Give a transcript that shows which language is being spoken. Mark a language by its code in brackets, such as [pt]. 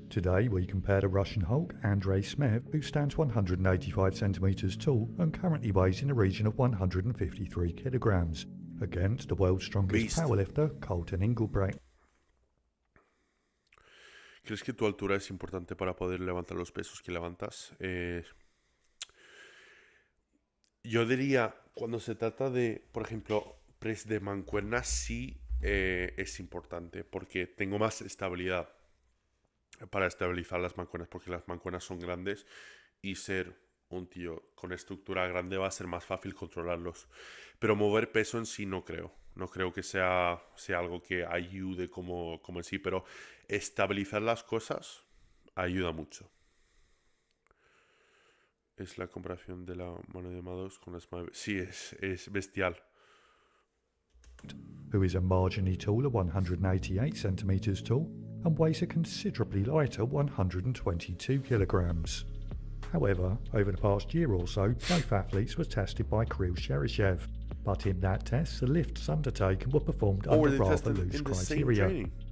[en] Today we compare the Russian Hulk, Andrei Smev, who stands 185 centimeters tall and currently weighs in the region of 153 kilograms, against the world's strongest powerlifter, Colton Inglebright. [es] ¿Crees que tu altura es importante para poder levantar los pesos que levantas? Yo diría, cuando se trata de, por ejemplo, press de mancuernas, sí es importante porque tengo más estabilidad para estabilizar las mancuernas, porque las mancuernas son grandes y ser un tío con estructura grande va a ser más fácil controlarlos. Pero mover peso en sí no creo. No creo que sea algo que ayude como en sí, pero estabilizar las cosas ayuda mucho. Es la comparación de la mano de Maddox con la Smile. Sí, es bestial. [en] Who is a marginally taller 188 centimetres tall and weighs a considerably lighter 122 kilograms. However, over the past year or so, both athletes were tested by Kirill Cheryshev, but in that test, the lifts undertaken were performed under rather loose criteria.